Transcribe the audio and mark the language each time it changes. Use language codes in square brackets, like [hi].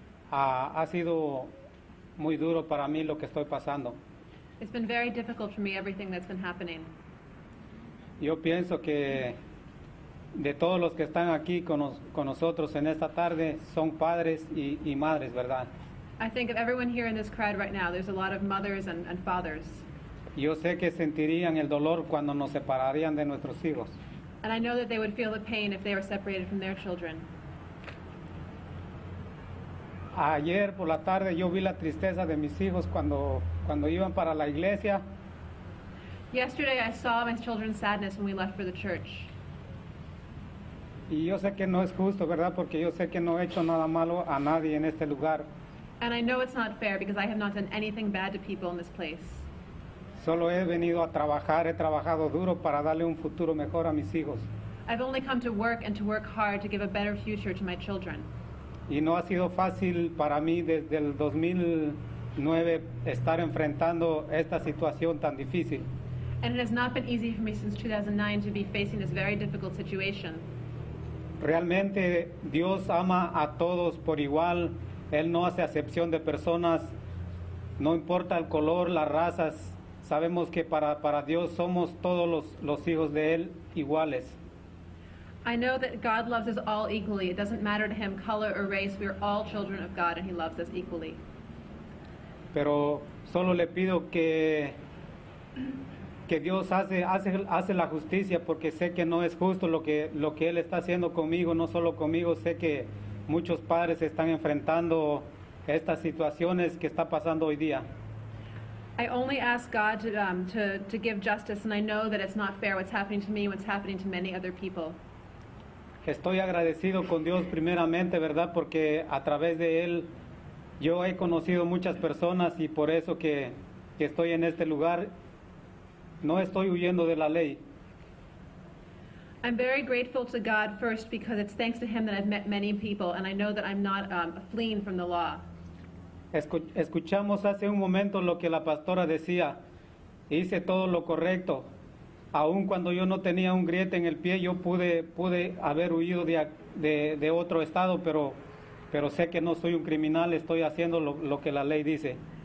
[es] Ha sido muy duro para mí lo que estoy pasando. [en] It's been very difficult for me, everything that's been happening. [es] Yo pienso que de todos los que están aquí con nosotros en esta tarde son padres y madres, ¿verdad? [en] I think of everyone here in this crowd right now, there's a lot of mothers and fathers. [es] Yo sé que sentirían el dolor cuando nos separarían de nuestros hijos. [en] And I know that they would feel the pain if they were separated from their children. [es] Ayer por la tarde yo vi la tristeza de mis hijos cuando iban para la iglesia. [en] Yesterday I saw my children's sadness when we left for the church. [es] Y yo sé que no es justo, ¿verdad? Porque yo sé que no he hecho nada malo a nadie en este lugar. [en] And I know it's not fair because I have not done anything bad to people in this place. [es] Solo he venido a trabajar, he trabajado duro para darle un futuro mejor a mis hijos. [en] I've only come to work and to work hard to give a better future to my children. [es] Y no ha sido fácil para mí desde el 2009 estar enfrentando esta situación tan difícil. [en] And it has not been easy for me since 2009 to be facing this very difficult situation. [es] Realmente Dios ama a todos por igual. Él no hace acepción de personas. No importa el color, las razas. Sabemos que para Dios somos todos los hijos de Él iguales. [en] I know that God loves us all equally. It doesn't matter to him color or race. We are all children of God and he loves us equally. [es] Pero solo le pido que que Dios hace la justicia, porque sé que no es justo lo que Él está haciendo conmigo, no solo conmigo, sé que muchos padres están enfrentando estas situaciones que está pasando hoy día. [en] I only ask God to give justice, and I know that it's not fair what's happening to me, what's happening to many other people. [es] Estoy agradecido con Dios primeramente, ¿verdad? Porque a través de Él yo he conocido muchas personas y por eso que estoy en este lugar, no estoy huyendo de la ley. [en] I'm very grateful to God first because it's thanks to Him that I've met many people, and I know that I'm not fleeing from the law. [es] Escuchamos hace un momento lo que la pastora decía, hice todo lo correcto. Aun cuando yo no tenía un griete en el pie, yo pude haber huido de otro estado, pero sé que no soy un criminal, estoy haciendo lo que la ley dice.